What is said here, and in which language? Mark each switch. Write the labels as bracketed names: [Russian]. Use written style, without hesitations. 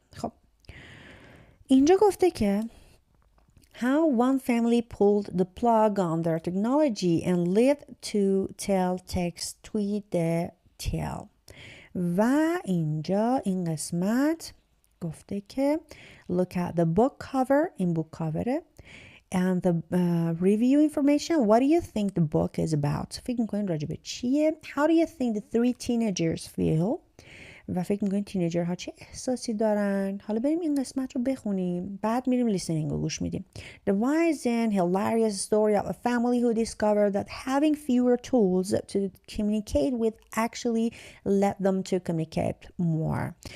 [Persian] خب اینجا گفته که [English] how one family pulled the plug on their technology and lived to tell text tweet the tell. [Persian] و اینجا این قسمت گفته که [English] look at the book cover، این book cover and the review information. What do you think the book is about؟ [Persian] فکر میکنین راجع به چیه؟ [English] How do you think the three teenagers feel؟ [Persian] و فکر میکنین تینیجرها چه احساسی دارن؟ حالا بریم این قسمت رو بخونیم، بعد میریم لیسنینگ رو گوش میدیم. [English] The wise and hilarious story of a family who discovered that having fewer tools to communicate with actually led them to communicate more.